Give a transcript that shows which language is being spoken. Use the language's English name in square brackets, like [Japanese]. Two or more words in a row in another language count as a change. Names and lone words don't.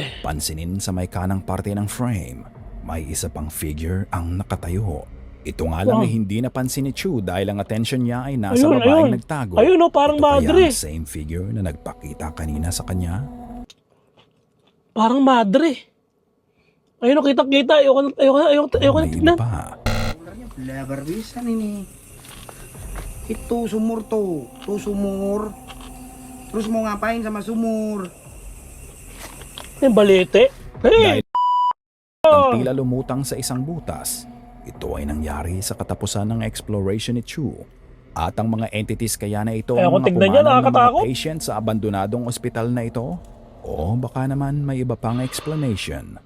[Filipino] Pansinin sa may kanang parte ng frame, may isa pang figure ang nakatayo. Ito nga lang Wow. ay hindi napansin ni Chu dahil ang attention niya ay nasa Ayun, babaeng ayun. nagtago. Ayun, oh, parang Ito kaya madre. ang [English] same figure [Filipino] na nagpakita kanina sa kanya? Parang madre. Ayun, kita-kita. Ayoko na May tignan. iba pa. [Indonesian] Lebar bisa ini. Itu sumur tuh sumur. Terus mau ngapain sama sumur? [Filipino] Yung balete. Hey! Dahil ang tila lumutang sa isang butas. Ito ay nangyari sa katapusan ng exploration ni Chu. At ang mga entities kaya na ito Kaya ang kung mga tignan niya, pumanan ng mga nakakatakot. patient sa abandonadong ospital na ito? O baka naman may iba pang explanation.